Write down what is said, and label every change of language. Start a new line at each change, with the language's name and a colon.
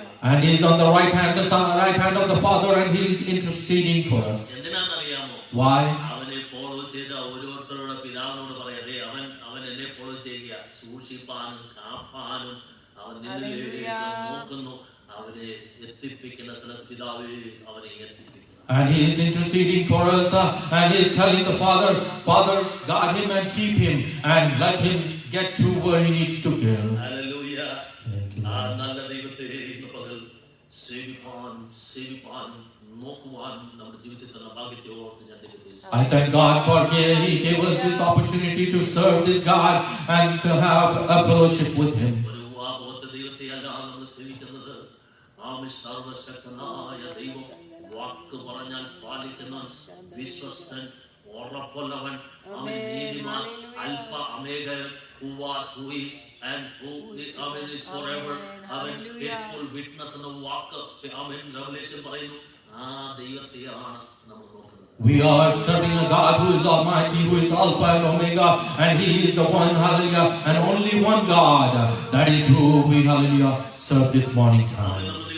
English: And he is on the right hand of the Father, and he is interceding for us.
Malayalam: എന്തിനാണെന്നറിയാമോ?
English: Why?
Malayalam: അവനെ follow ചെയ്ത ഓരോരുത്തരോട് പിതാവിനോട് പറയാതെ അവൻ എന്നെ ഫോളോ ചെയ്യുക, സൂക്ഷിപ്പാനും കാപ്പാനും അവൻ നിന്നിലേക്ക് നോക്കുന്നു. അവനെ എത്തിപ്പിക്കുന്ന സ്ഥലത്ത് പിതാവേ അവനെ എത്തിപ്പിക്കുന്നു.
English: And he is interceding for us, and he is telling the Father, Father, guard him and keep him, and let him get to where he needs to go.
Malayalam: Hallelujah. ആ നല്ല ദൈവത്തെ ഇന്ന് പകൽ സേവിപ്പാൻ നോക്കുവാൻ നമ്മുടെ ജീവിതത്തിൽ തന്ന ഭാഗ്യത്തെ ഓർത്ത് ഞാൻ ദൈവത്തെ
English: I thank God for He gave us this opportunity to serve this God and to have a fellowship with Him.
Malayalam: ഒരു വാഗ്ദത്ത ദൈവത്തെ അല്ല നമ്മൾ സേവിക്കുന്നത്. ആമേൻ. സർവശക്തനായ ദൈവം വാക്ക് പറഞ്ഞാൽ പാലിക്കുന്ന വിശ്വസ്തൻ, ഉറപ്പുള്ളവൻ, അവൻ നീതിമാൻ, അൽഫ omega,
English: who was, who is, and who is,
Malayalam: അവൻ
English: is forever,
Malayalam: അവൻ
English: faithful witness
Malayalam: എന്ന വാക്ക് അവൻ റെവലേഷൻ പറയുന്നു. ആ ദൈവത്തെയാണ് നമ്മൾ നോക്കുന്നത്.
English: We are serving a God who is Almighty, who is Alpha and Omega, and He is the one, hallelujah, and only one God. That is who we, hallelujah, serve this morning time.